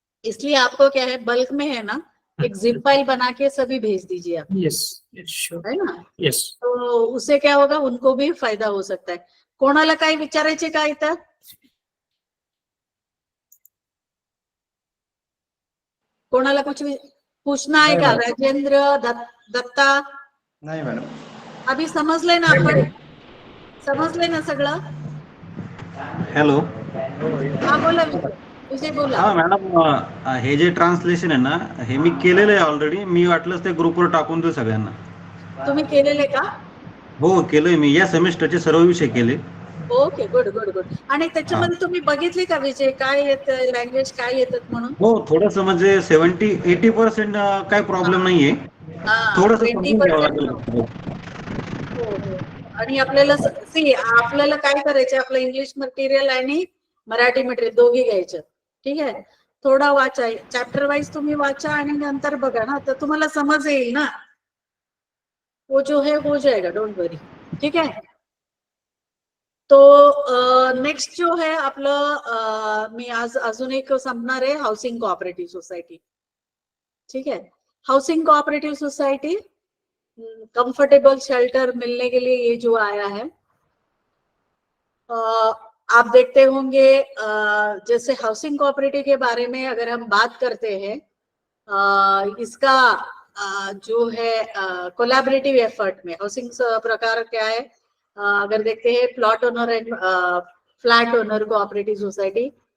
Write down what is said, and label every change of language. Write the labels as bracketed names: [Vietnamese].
[Hindi] इसलिए आपको क्या है बल्क में है ना एक जिप फाइल बना के सभी भेज दीजिए आप। [English] Yes. Yes. Sure. [Hindi] है ना [English] Yes. [Hindi] तो उससे क्या होगा उनको भी फायदा हो सकता है। [Marathi] कोणाला काही विचारायचे का इथं? [Hindi] कोणाला कुछ पूछना है का? राजेंद्र दत्ता [Marathi] नाही मॅडम. अभी समजले ना आपण, समजले ना सगळं? हॅलो. हा बोला विजय बोला. हा मॅडम हे जे ट्रान्सलेशन आहे ना हे मी केलेलं आहे ऑलरेडी. मी वाटलंच ते ग्रुपवर टाकून देऊ सगळ्यांना. तुम्ही केलेले का? हो केलंय मी या सेमिस्टरचे सर्व विषय केले. Okay good good good. आणि त्याच्यामध्ये तुम्ही बघितले का विजय काय येतं लँग्वेज काय येतात म्हणून? हो थोडंसं म्हणजे 70-80% काही प्रॉब्लेम नाहीये. थोडंसं समजून घ्यावं लागेल. हो हो. आणि आपल्याला आपल्याला काय करायचं आपलं इंग्लिश मटेरियल आणि मराठी मटेरियल दोघी घ्यायचं. ठीक आहे थोडा वाचा चॅप्टर वाईज तुम्ही वाचा आणि नंतर बघा ना तर तुम्हाला समज येईल ना. [Hindi] वो जो है हो जाएगा [English] Don't worry. [Hindi] ठीक है तो नेक्स्ट जो है [Marathi] आपलं मी आज अजून एक संपणार आहे हाऊसिंग कोऑपरेटिव्ह सोसायटी. [Hindi] ठीक है housing cooperative society comfortable shelter मिलने के लिए ये जो आया है आप देखते होंगे जैसे हाउसिंग कोऑपरेटिव के बारे में अगर हम बात करते हैं इसका जो है कोलैबोरेटिव एफर्ट में हाउसिंग प्रकार क्या है अगर देखते हैं plot owner and flat owner cooperative society.